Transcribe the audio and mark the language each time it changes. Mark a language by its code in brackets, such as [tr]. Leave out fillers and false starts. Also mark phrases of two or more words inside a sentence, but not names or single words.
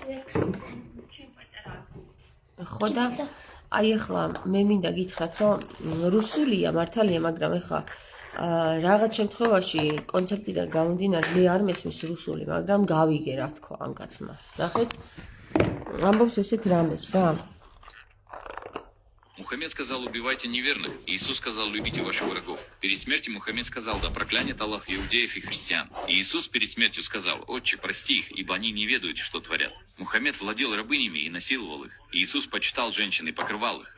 [ka] ხო და აი ახლა მე მინდა გითხრათ, რომ რუსულია მართალია, მაგრამ ახლა რაღაც შემთხვევაში კონცეპტიდან გამომდინარე მე არ მესმის რუსული, მაგრამ გავიგე რა თქვა ამ კაცმა. ნახეთ, ამბობს ესეთ რამეს რა. [ru] Мухаммед сказал, убивайте неверных. Иисус сказал, любите ваших врагов. Перед смертью Мухаммед сказал, да проклянет Аллах иудеев и христиан. И Иисус перед смертью сказал, Отче, прости их, ибо они не ведают, что творят. Мухаммед владел рабынями и насиловал их. Иисус почитал женщин и покрывал их.